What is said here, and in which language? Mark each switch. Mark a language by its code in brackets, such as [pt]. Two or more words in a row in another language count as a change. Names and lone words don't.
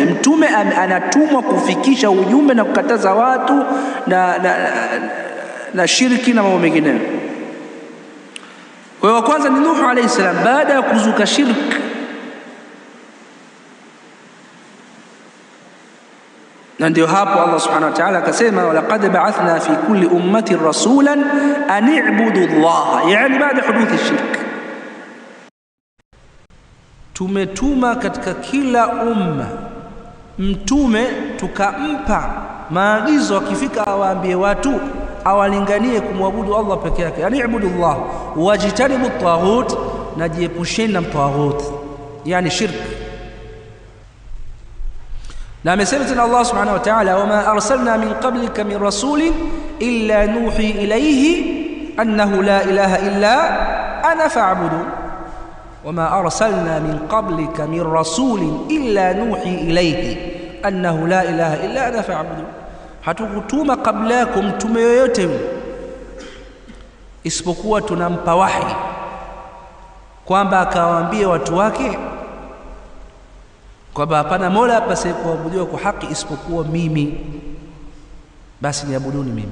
[sw] Mtume anatumwa kufikisha ujumbe na kukataza watu na shirki na mambo mengineyo. Kwa hiyo kwanza ni Nuh [ar] عليه السلام. [sw] Baada ya kuzuka shirki, na ndio hapo Allah [ar] سبحانه وتعالى [sw] akasema, [ar] ولقد بعثنا في كل أمة رسولا أن اعبدوا الله, [sw] yani baada huduthi shirk. Tumetuma katika kila umma mtume, tukampa maagizo, akifika awaambie watu, awalinganie kumwabudu Allah peke yake, yani [ar] اعبدوا الله واجتنبوا الطاغوت, [sw] najiepusheni na taghut, yani shirk. Na amesema tena Allah [ar] سبحانه وتعالى, وما أرسلنا من قبلك من رسول إلا نوحي إليه أنه لا إله إلا أنا فاعبدون. وما أرسلنا من قبلك من رسول إلا نوحي إليه أنه لا إله إلا أنا فاعبدون. [sw] Hatukutuma kabla yako mtume yoyote isipokuwa tunampa wahi kwamba akawaambie watu wake kwamba hapana mola apasye kuabudiwa kwa haki isipokuwa mimi, basi niabuduni mimi.